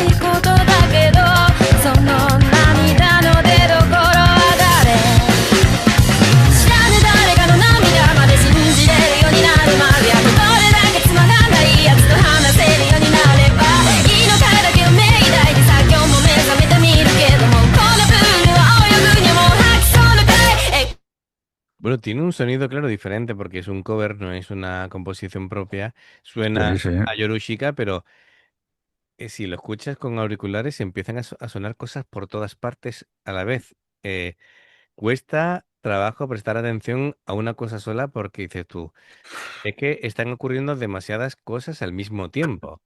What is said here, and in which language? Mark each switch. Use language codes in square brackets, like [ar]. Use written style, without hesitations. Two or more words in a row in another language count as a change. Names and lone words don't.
[ja] いことだけどその涙の出どころは誰知らぬ誰かの涙まで信じれるようになるまであとどれだけつまらないやつと話せるようになればいいのかだけを命題にさ今日も目覚めてみるけどもこのプールは泳ぐにはもう吐きそうなくらい [es] Bueno, tiene un sonido, claro, diferente porque es un cover, no es una composición propia. Sí, Suena sí. a Yorushika, pero si lo escuchas con auriculares empiezan a sonar cosas por todas partes a la vez. Eh, Cuesta trabajo prestar atención a una cosa sola porque dices tú, es que están ocurriendo demasiadas cosas al mismo tiempo.